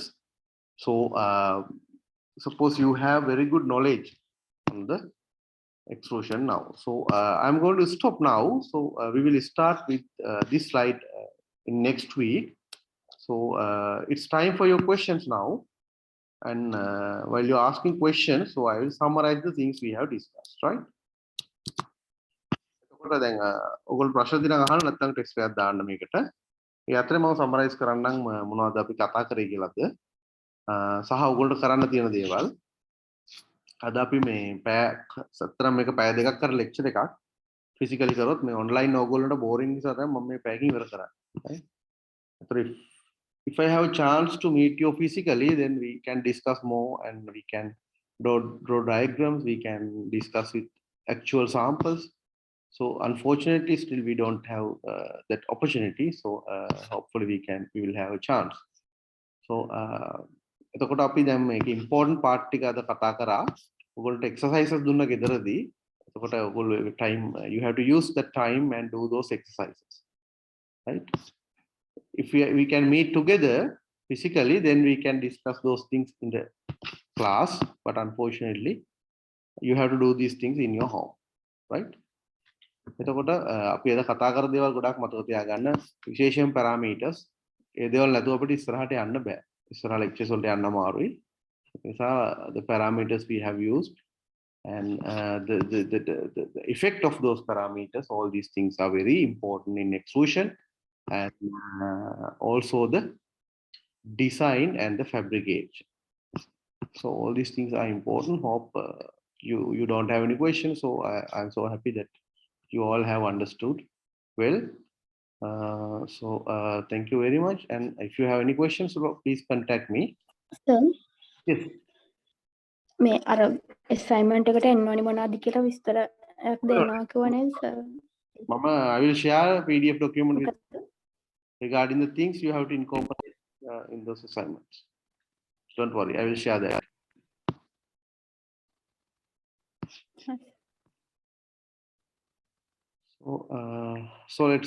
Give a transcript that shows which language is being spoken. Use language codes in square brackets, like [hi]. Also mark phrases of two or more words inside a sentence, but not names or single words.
[en] So suppose you have very good knowledge on the extrusion now. So I'm going to stop now. So we will start with this slide in next week. So it's time for your questions now. And while you're asking questions, so I will summarize the things we have discussed, right? [si] එතකොට දැන් ඔයගොල්ලෝ ප්‍රශ්න දින අහන්න නැත්නම් ටෙක්ස්ට් එකක් දාන්න මේකට. ඒ අතරේ මම සමරයිස් කරන්නම් මොනවද අපි කතා කරේ කියලාද. සහ ඔයගොල්ලෝ කරන්න තියෙන දේවල්. අද අපි මේ පැය සතරම් මේක පැය දෙකක් කර ලෙක්චර් එකක් ෆිසිකලි කරොත් මේ ඔන්ලයින් ඕගොල්ලන්ට බෝරින් නිසා තමයි මම මේ පැයකින් ඉවර කරන්නේ. [en] right? If I have a chance to meet you physically, then we can discuss more and we can draw diagrams, we can discuss with actual samples. So unfortunately still we don't have that opportunity. So hopefully we will have a chance. [si] So එතකොට අපි දැන් මේක [en] important part [si] ටික අද කතා කරා. [en] ඔයගොල්ලන්ට exercises [si] දුන්න ගෙදරදී. එතකොට ඔයගොල්ලෝ [en] time you have to use that time and do those exercises. Right? If we can meet together physically, then we can discuss those things in the class. But unfortunately, you have to do these things in your home, right? [si] එතකොට අපි එද කතා කර දේවල් ගොඩක් මතක තියාගන්න විශේෂයෙන් parameters ඒ දේවල් නැතුව අපිට ඉස්සරහට යන්න බෑ. ඉස්සරහ lectures වලට යන්න අමාරුයි. ඒ නිසා [en] the parameters we have used and the effect of those parameters, all these things are very important in extrusion, and also the design and the fabrication. So all these things are important. Hope you don't have any questions. So I'm so happy that you all have understood well. Thank you very much. And if you have any questions, please contact me. [si] සර් [en] Yes. [si] මේ අර assignment එකට එන්න ඕනි මොනවද කියලා විස්තරයක් දෙනවා කිව්වා නේද සර්? [en] Mama, I will share a PDF document with regarding the things you have to incorporate in those assignments. Don't worry, I will share that. So let's.